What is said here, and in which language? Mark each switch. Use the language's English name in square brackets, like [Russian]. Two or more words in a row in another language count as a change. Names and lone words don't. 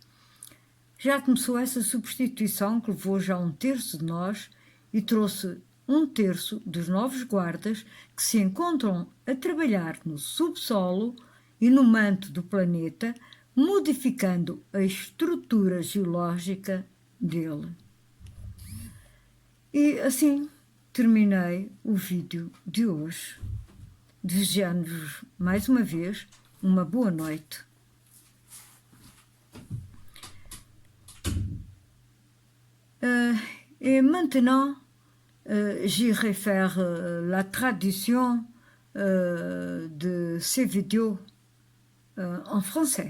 [Portuguese] Já começou essa substituição que levou já 1/3 de nós e trouxe 1/3 dos novos guardas que se encontram a trabalhar no subsolo e no manto do planeta, modificando a estrutura geológica dele. E assim terminei o vídeo de hoje, desejando-vos mais uma vez uma boa noite. [French] Et maintenant, j'irai faire la traduction de ces vidéos en français.